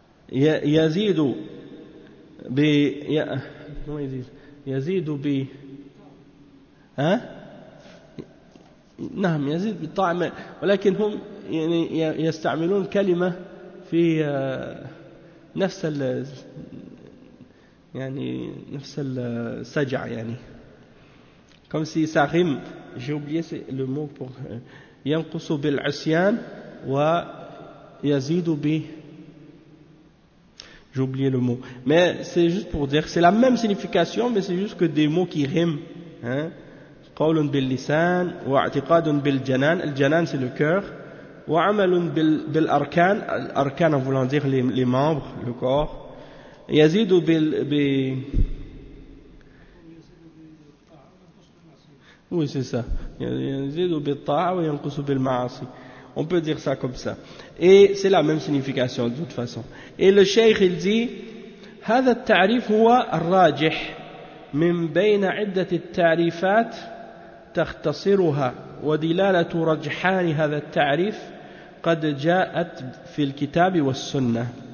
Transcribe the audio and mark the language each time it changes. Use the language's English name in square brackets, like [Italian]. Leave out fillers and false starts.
[Arabic] Yazidu bi, [French] comment ils disent, [Arabic] yazidu bi, hein, نعم يزيد بالطعم ولكن هم يعني يستعملون كلمة في نفس ال يعني نفس السجع يعني [French] comme si ça rime, j'ai oublié le mot pour [Arabic] ينقص بالعصيان ويزيد ب, [French] j'ai oublié le mot, mais c'est juste pour dire c'est la même signification, mais c'est juste que des mots qui riment, hein. [Arabic] قول باللسان واعتقاد بالجنان, الجنان [French] c'est le cœur, [Arabic] وعمل بالأركان, الأركان [French] en voulant dire les membres, le corps, [Arabic] يزيد بال, [French] oui c'est ça, [Arabic] يزيد بالطاعة وينقص بالمعاصي. [French] On peut dire ça comme ça et c'est la même signification de toute façon. Et le cheikh il dit [Arabic] هذا التعريف هو الراجح من بين عدة التعريفات تختصرها ودلالة رجحان هذا التعريف قد جاءت في الكتاب والسنة.